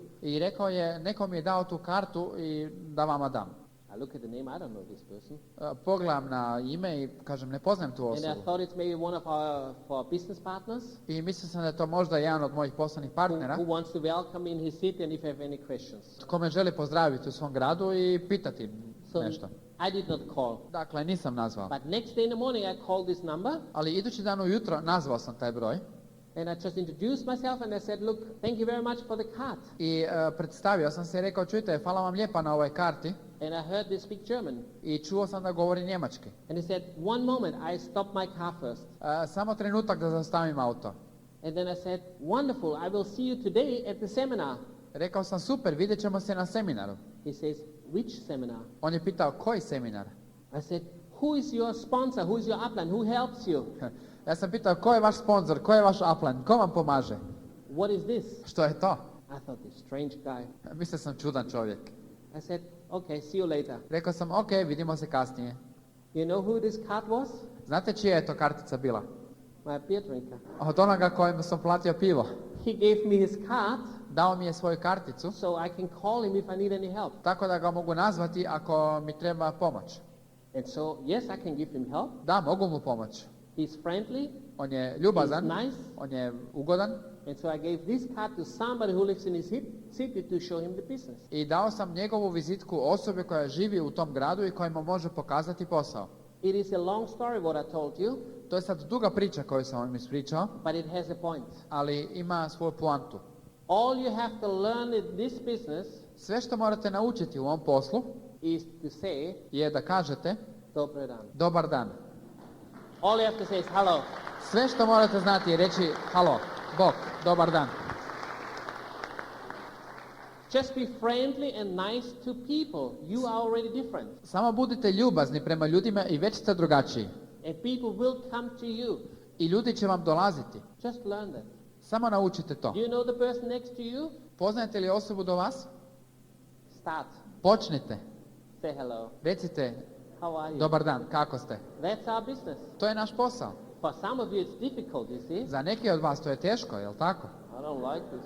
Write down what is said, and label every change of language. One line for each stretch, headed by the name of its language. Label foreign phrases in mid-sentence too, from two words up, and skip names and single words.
Croatian: I rekao je, neko mi je dao tu kartu i da vama dam.
English: I look at the name, I don't know this person.
Croatian: Pogledam na ime i kažem, ne poznajem tu
English: And I
Croatian: osobu.
English: thought it's maybe one of our business partners
Croatian: I mislio sam da je to možda jedan od mojih poslovnih partnera
English: who wants to welcome me in his city and if I have any questions.
Croatian: tko me želi pozdraviti u svom gradu i pitati So nešto.
English: I did not call.
Croatian: Dakle, nisam nazvao.
English: But next day in the morning I called this number
Croatian: Ali idući dan ujutro nazvao sam taj broj
English: and I just introduced myself and I said, look, thank you very much for the card.
Croatian: i predstavio sam se i rekao, čujte, hvala vam lijepa na ovoj karti
English: And I heard they speak German.
Croatian: i čuo sam da govori njemački.
English: And he said, one moment, I stopped my car first.
Croatian: Samo trenutak da zaustavim auto.
English: And then I said, wonderful, I will see you today at the seminar.
Croatian: Rekao sam, super, vidjet ćemo se na seminaru.
English: He says, which seminar?
Croatian: On je pitao, koji seminar?
English: I said, who is your sponsor? Who is your upline? Who helps you?
Croatian: Ja sam pitao, ko je vaš sponzor, ko je vaš upline, ko vam pomaže?
English: What is this?
Croatian: Što je to?
English: I thought, this strange guy.
Croatian: Mislio sam čudan čovjek.
English: I said, okay, see you later.
Croatian: Rekao sam, ok, vidimo se kasnije.
English: You know who this card was?
Croatian: Znate čija je to kartica bila?
English: My beer drinker.
Croatian: Od onoga kojem sam platio pivo.
English: He gave me his card
Croatian: Dao mi je svoju karticu,
English: so I can call him if I need any help.
Croatian: tako da ga mogu nazvati ako mi treba pomoć.
English: And so, yes, I can give him help.
Croatian: Da, mogu mu pomoć.
English: He's friendly,
Croatian: On je ljubazan,
English: he's nice.
Croatian: on je ugodan
English: And so I gave this card to somebody who lives in his city to show him the business.
Croatian: i dao sam njegovu vizitku osobe koja živi u tom gradu i koja mu može pokazati posao.
English: It is a long story what I told you,
Croatian: To je sad duga priča koju sam vam ispričao,
English: but it has a point.
Croatian: ali ima svoju poantu.
English: All you have to learn in this business
Croatian: Sve što morate naučiti u ovom poslu
English: is to say,
Croatian: je da kažete Dobar dan. dobar dan.
English: All you have to say is hello.
Croatian: Sve što morate znati je reći halo, bok, dobar dan.
English: Just be friendly and nice to people. You are already different.
Croatian: Samo budite ljubazni prema ljudima i već ste drugačiji.
English: And people will come to you.
Croatian: I ljudi će vam dolaziti.
English: Just learn that.
Croatian: Samo naučite to.
English: Do you know the person next to you?
Croatian: Poznajete li osobu do vas?
English: Start.
Croatian: Počnite.
English: Say hello.
Croatian: Recite
English: How are you?
Croatian: dobar dan, kako ste?
English: That's our business.
Croatian: To je naš posao.
English: For some of you it's difficult, you see.
Croatian: Za neke od vas to je teško, jel tako?
English: I don't like this.